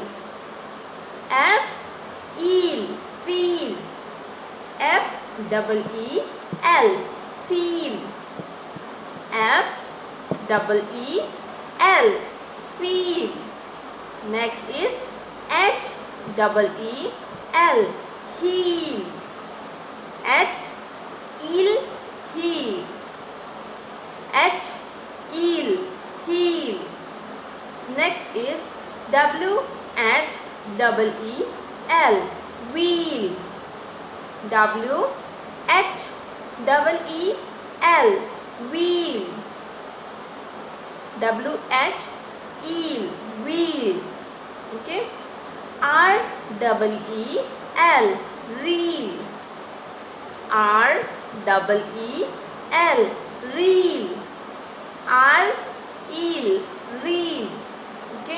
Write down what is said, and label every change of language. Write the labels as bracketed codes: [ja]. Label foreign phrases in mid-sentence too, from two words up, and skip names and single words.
[en] F eel, feel. F double E L, feel. F double E L, feel. Next is H double E L, heel. H eel, heel. H eel, heel. Next is W H double E L, wheel. W H double E L, wheel. W H eel, wheel. Okay. R double E L, reel. R double E L, reel. R eel, reel. Okay.